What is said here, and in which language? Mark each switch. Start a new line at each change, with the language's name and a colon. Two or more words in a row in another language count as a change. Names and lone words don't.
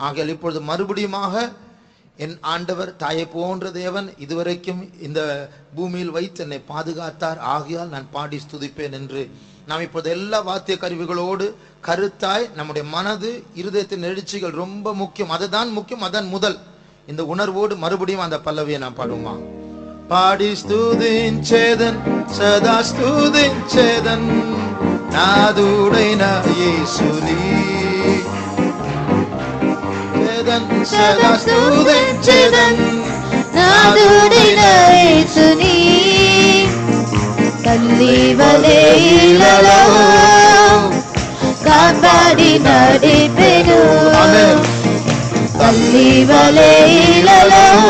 Tamil: ஆகையால் இப்பொழுது மறுபடியுமாக என் ஆண்டவர் தாயை போன்ற தேவன் இதுவரைக்கும் இந்த பூமியில் வைத்து என்னை பாதுகாத்தார், ஆகையால் நான் பாடி ஸ்துதிப்பேன் என்று நாம் இப்போது எல்லா வாத்திய கருவிகளோடு கருத்தாய் நம்முடைய மனது, இருதயத்தின் எழுச்சிகள் ரொம்ப முக்கியம், அதுதான் முக்கியம், அதான் முதல். இந்த உணர்வோடு மறுபடியும் அந்த பல்லவியை நான் பாடுமா.
Telugu: పాడి స్తుతించేదన్ సదా స్తుతించేదన్ నాదుడైన యేసుని సదా స్తుతించేదన్ నాదుడైన యేసుని తల్లి వలె ఇలలో కాపాడి నడిపెను తల్లి వలె ఇలలో